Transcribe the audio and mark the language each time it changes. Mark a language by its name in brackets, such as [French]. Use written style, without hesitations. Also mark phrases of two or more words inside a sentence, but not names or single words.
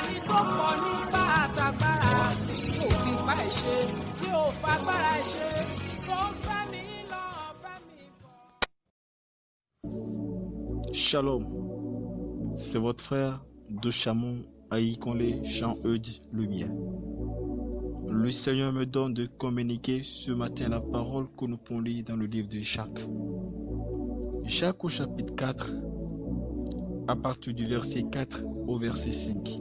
[Yoruba] tó pọ̀ nípa àtàgbára tí ò fi pa ẹ̀ ṣe tí ò fagbára ẹ̀ ṣe tó ń fẹ́ mi lọ fẹ́ mi bọ̀. [French] Shalom, c'est votre frère de Chamon Aïkonlé Jean-Eudes Lumière. Le Seigneur me donne de communiquer ce matin la parole que nous pouvons lire dans le livre de Jacques. Jacques au chapitre 4, à partir du verset 4 au verset 5.